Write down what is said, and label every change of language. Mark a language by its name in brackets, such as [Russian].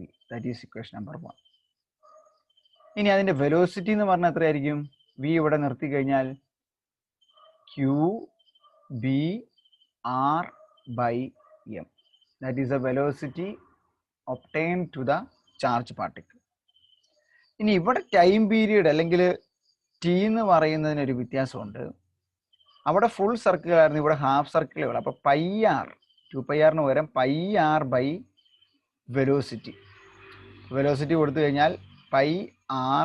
[English] That is equation number 1. [Malayalam] ഇനി അതിൻ്റെ velocity എന്ന് പറഞ്ഞാൽ എത്രയായിരിക്കും? V ഇവിടെ നിർത്തി കഴിഞ്ഞാൽ QB/r/m. [English] That is a velocity obtained to the charge particle. [Malayalam] ഇനി ഇവിടെ ടൈം പീരീഡ് അല്ലെങ്കിൽ T എന്ന് പറയുന്നതിനൊരു വ്യത്യാസമുണ്ട്. അവിടെ ഫുൾ സർക്കിൾ ആയിരുന്നു, ഇവിടെ ഹാഫ് സർക്കിളുകൾ. അപ്പോൾ πr 2πrന് പകരം πr/വെലോസിറ്റി. വെലോസിറ്റി കൊടുത്തു കഴിഞ്ഞാൽ πr/QBr/m.